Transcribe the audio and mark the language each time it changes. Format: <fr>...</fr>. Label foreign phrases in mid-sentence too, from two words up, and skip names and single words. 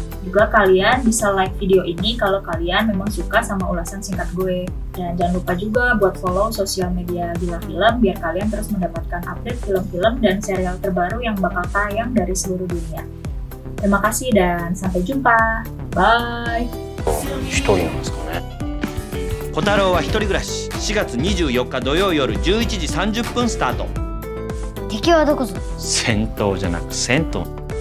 <id>Juga kalian bisa like video ini kalau kalian memang suka sama ulasan singkat gue. Dan jangan lupa juga buat follow sosial media Gila Film biar kalian terus mendapatkan update film-film dan serial terbaru yang bakal tayang dari seluruh dunia. Terima kasih dan sampai jumpa. Bye!</id> <ja>一人なんですかね。小太郎は一人暮らし4月24日土曜夜11時30分スタート。敵はどこぞ。戦闘じゃなく銭湯。</ja>